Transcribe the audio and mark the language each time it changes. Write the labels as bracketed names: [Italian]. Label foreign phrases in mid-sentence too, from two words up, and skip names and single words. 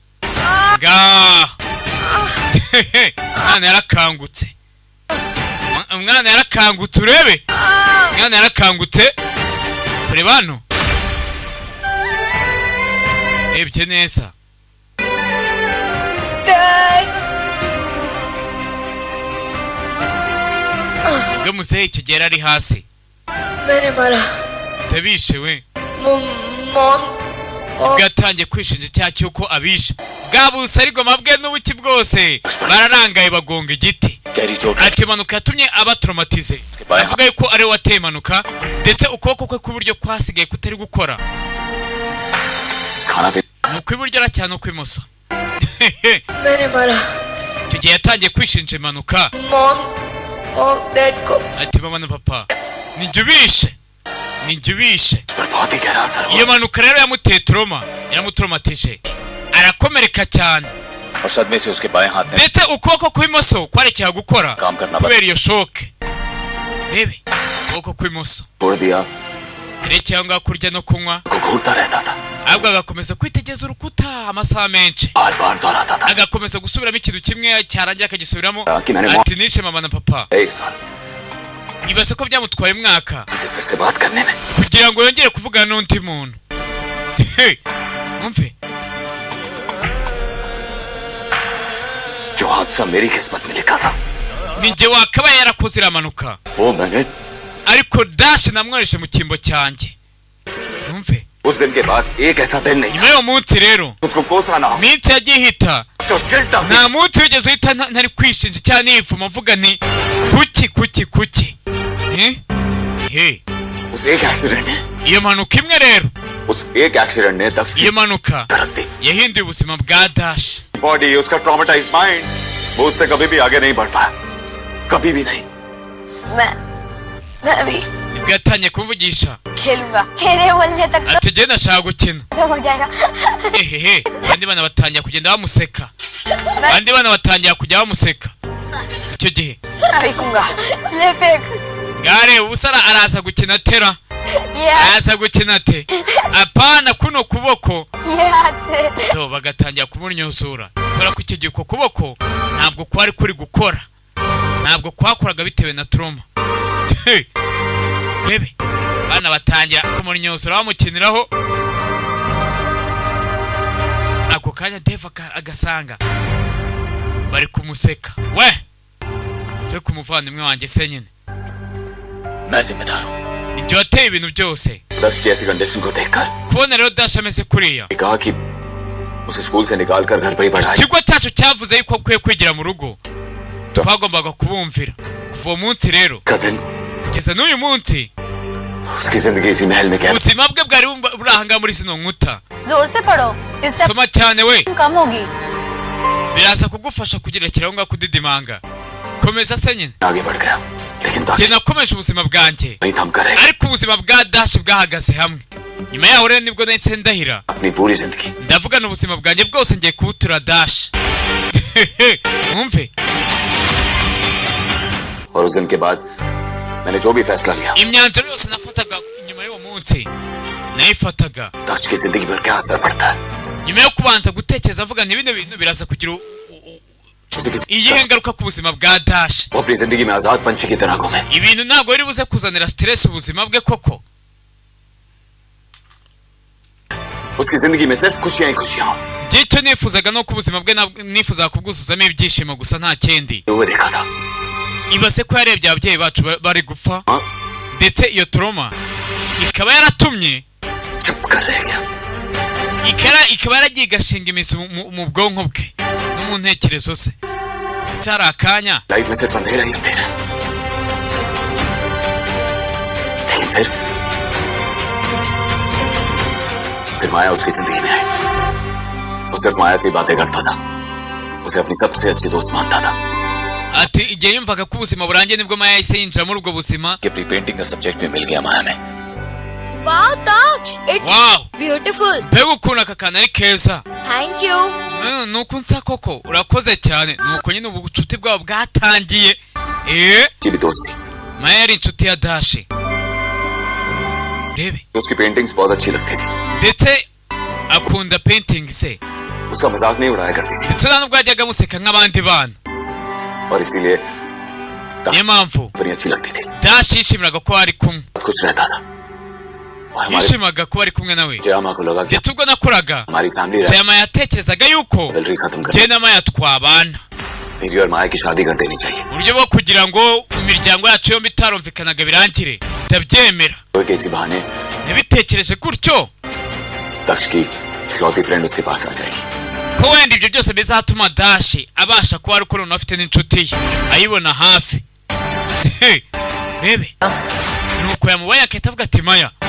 [Kinyarwanda] umwana yarakangutse urebe umwana yarakangutse kureba hano rebye neza ubwo muzehe icyo gihe ari hasi [Hindi] मैंने मारा [Kinyarwanda] utabishe we [Hindi] मॉम [Kinyarwanda] bwatangiye kwishinja icyaha cy'uko abishe bwa busarigoma bwe n'ubuki bwose bararangaye bagonga igiti. [Hindi] गहरी चोट [Kinyarwanda] ati impanuka yatumye abatraumatize avuga yuko ari we wateye impanuka ndetse ukuboko kwe kw'iburyo kwasigaye kutari gukora [Hindi] खाना भी [Kinyarwanda] ni ukw'iburyo aracyane ukw'imoso. [Hindi] मैंने मारा [Kinyarwanda] icyo gihe yatangiye kwishinja impanuka [Hindi] मॉम और डैड को [Kinyarwanda] ati mama na papa ninjye ubishe [Hindi] पर बहुत ही गहरा असर [Kinyarwanda] iyo [Hindi] हुआ [Kinyarwanda] mpanuka rero yamuteye trauma yaramutraumatije arakomereka cyane [Hindi] और सदमे से उसके बाएं हाथ में [Kinyarwanda] ndetse ukuboko kw'imoso kwarekeye gukora [Hindi] काम करना बंद [Kinyarwanda] kubera iyo shoke. rebe ukuboko kw'imoso [Hindi] छोड़ दिया [Kinyarwanda] yerekeye aho ngaho kurya no kunywa [Hindi] को घूरता रहता था [Kinyarwanda] ahubwo agakomeza kwitegereza urukuta amasaha menshi [Hindi] बार बार दोहराता था [Kinyarwanda] agakomeza gusubiramo ikintu kimwe cyarangira akagisubiramo kinani mo- ati nishe mama na papa. [Hindi] 1 साल [Kinyarwanda] ibaze ko byamutwaye umwaka [Hindi] किसी से फिर से बात करने में [Kinyarwanda] kugira ngo yongere kuvugana n'undi muntu. umve [Hindi] जो हादसा मेरी किस्मत में लिखा था [Kinyarwanda] ninjye wakabaye yarakoze iriya mpanuka [Hindi] वो मैंने [Kinyarwanda] ariko Dash namworeshe mu cyimbo cyanjye. umve [Hindi] उस दिन के बाद एक ऐसा दिन नहीं [Kinyarwanda] nyuma y'uwo munsi rero [Hindi] खुद को कोसा ना हो [Kinyarwanda] minsi yagiye ihita [Hindi] तो गिल्ट [Kinyarwanda] nta munsi wigeze uhita ntari kwishinja cyangwa niyivuma mvuga nti kuki [Hindi] उस एक एक्सीडेंट ने [Kinyarwanda] iyo mpanuka imwe rero [Hindi] उस एक एक्सीडेंट ने दक्ष की [Kinyarwanda] iyo mpanuka [Hindi] तरफ दी [Kinyarwanda] yahinduye ubuzima bwa Dash [Hindi] बॉडी, उसका [English] traumatized mind, [Hindi] वो उससे कभी भी आगे नहीं बढ़ पाया, कभी भी नहीं। मैं भी [Kinyarwanda] gatangiye kuvugisha [Hindi] खेलूंगा खेले बोलने तक [Kinyarwanda] ati je nashaka gukina [Hindi] तो हो जाएगा [Kinyarwanda] ehehe abandi bana batangira kugenda bamuseka abandi bana batangira kujya bamuseka icyo gihe [Hindi] फेंकूंगा ले फेंक [Kinyarwanda] gare ubusara araza gukina tera [Hindi] ये [Kinyarwanda] araza gukina te apana kuno kuboko [Hindi] ये हाथ से [Kinyarwanda] to bagatangira kumunyuzura kubera ko icyo gihe uko kuboko ntabwo kwari kuri gukora ntabwo kwakoraga bitewe na trauma bebe bana batangira kumunyuzura bamukiniraho ako kanya Dave agasanga bari kumuseka we uve kumuvandimwe wanjye se nyine [Hindi] मैं जिम्मेदार हूँ। [Kinyarwanda] ibyo wateye ibintu byose [Hindi] दक्ष की ऐसी कंडीशन को देखकर [Kinyarwanda] kubona rero Dash ameze kuriya [Hindi] कहा कि उसे स्कूल से निकाल कर घर पर ही पढ़ाई। [Kinyarwanda] ikigo cyacu cyavuze yuko akwiye kwigira mu rugo twagombaga kubumvira kuva uwo munsi rero [Hindi] का दिन [Kinyarwanda] kugeza n'uyu munsi [Hindi] उसकी जिंदगी इसी महल में कैद। [Kinyarwanda] ubuzima bwe bwari burahanga muri zino nkuta [Hindi] जोर से पढ़ो इससे [Kinyarwanda] soma cyane we [Hindi] कम होगी [Kinyarwanda] biraza kugufasha kugerekeraho ngaho kudidimanga komeza se nyine [Hindi] आगे बढ़ गया, लेकिन [Kinyarwanda] njye दक्ष nakomeje ubuzima bwanjye [Hindi] नहीं थम कर रहेगा। [Kinyarwanda] ariko ubuzima bwa Dash bwahagaze hamwe nyuma yaho rero nibwo nahise ndahira [Hindi] अपनी पूरी जिंदगी [Kinyarwanda] ndavugana ubuzima bwanjye bwose ngiye kubutura Dash mwumve [Hindi] और उस दिन के बाद मैंने जो भी फैसला लिया, [Kinyarwanda] imyanzuro yose nafataga nyuma y'uwo munsi nayifataga [Hindi] दक्ष की जिंदगी पर क्या असर पड़ता है, [Kinyarwanda] nyuma yo kubanza gutekereza avuga nti bino bintu biraza kugira [Hindi] उसे किसी [Kinyarwanda] iyihe ngaruka ku buzima bwa Dash [Hindi] वो अपनी जिंदगी में आजाद पंछी की तरह घूमे। [Kinyarwanda] ibintu ntabwo biri buze kuzanira stress ubuzima bwe koko [Hindi] उसकी जिंदगी में सिर्फ खुशियां ही खुशियां हो। [Kinyarwanda] icyo nifuzaga no ku buzima bwe nifuzaga kubwuzuzamo ibyishimo gusa nta kindi [Hindi] वो देखा था [Kinyarwanda] ibase ko yarebye ababyeyi bacu bari gupfa [Hindi] हाँ? [Kinyarwanda] ndetse iyo trauma ikaba yaratumye [Hindi] चुप कर रह गया। [Kinyarwanda] ikaba yaragiye igashinga imizi mu bwonko bwe no mu ntekerezo ze ndetse hari akanya [Hindi] लाइफ में सिर्फ अंधेरा ही अंधेरा, लेकिन फिर माया उसकी जिंदगी में आई। वो सिर्फ माया से ही बातें करता था, उसे अपनी सबसे अच्छी दोस्त मानता था। [Kinyarwanda] ati igihe yumvaga ko ubuzima burangiye nibwo Maya yahise yinjira muri ubwo buzima [Hindi] कि अपनी पेंटिंग का सब्जेक्ट भी मिल गया माया में। [English] wow Daksh it's wow ब्यूटीफुल [Kinyarwanda] mbega ukuntu aka kana ari keza [English] thank you [Kinyarwanda] nuko unsa koko urakoze cyane nuko nyine ubu bucuti bwabo bwatangiye [Hindi] की भी दोस्त थी, [Kinyarwanda] Maya yari inshuti ya Dash rebe [Hindi] उसकी पेंटिंग्स बहुत अच्छी लगती थी, [Kinyarwanda] ndetse akunda painting se [Hindi] उसका मजाक नहीं उड़ाया करती थी, [Kinyarwanda] ndetse nta nubwo yajyaga amuseka nk'abandi bana [Hindi] और इसीलिए [Kinyarwanda] niyo mpamvu [Hindi] बड़ी अच्छी लगती थी, [Kinyarwanda] Dash yishimiraga ko ari kumwe [Hindi] खुश रहता था। और हमारे [Kinyarwanda] yishimaga ko ari kumwe nawe [Hindi] जयामा को लगा कि [Kinyarwanda] ndetse ubwo nakuraga [Hindi] हमारी फैमिली [Kinyarwanda] Jayama yatekerezaga yuko [Hindi] बदल रही खत्म कर [Kinyarwanda] jye na Maya twabana [Hindi] मेरी और माया की शादी कर देनी चाहिए। [Kinyarwanda] uburyo bwo kugira ngo imiryango yacu yombi itarumvikanaga birangire ndabyemera [Hindi] कोई किसी बहाने [Kinyarwanda] nabitekereje gutyo [Hindi] दक्ष की इकलौती फ्रेंड उसके पास आ जाएगी। [Kinyarwanda] ko wenda ibyo byose bizatuma Dash abasha kuba ari ukuntu afite n'inshuti ye ayibona hafi rebe nuko yamubonye akahita avuga ati Maya